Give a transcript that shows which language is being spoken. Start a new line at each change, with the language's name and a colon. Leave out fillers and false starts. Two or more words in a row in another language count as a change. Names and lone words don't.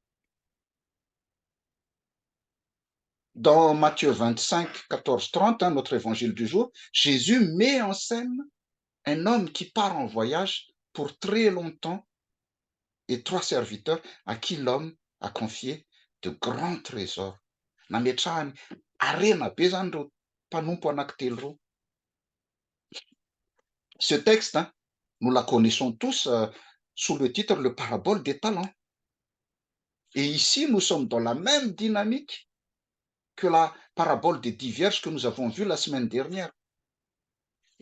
French: Dans Matthieu 25, 14, 30, hein, notre évangile du jour, Jésus met en scène un homme qui part en voyage pour très longtemps et 3 serviteurs à qui l'homme a confié de grands trésors.
Malagasy: Nametrahany arena be zany reo mpanompo anankitelo reo.
French: Ce texte, hein, nous la connaissons tous sous le titre Le parabole des talents. Et ici, nous sommes dans la même dynamique que la parabole des 10 vierges que nous avons vue la semaine dernière.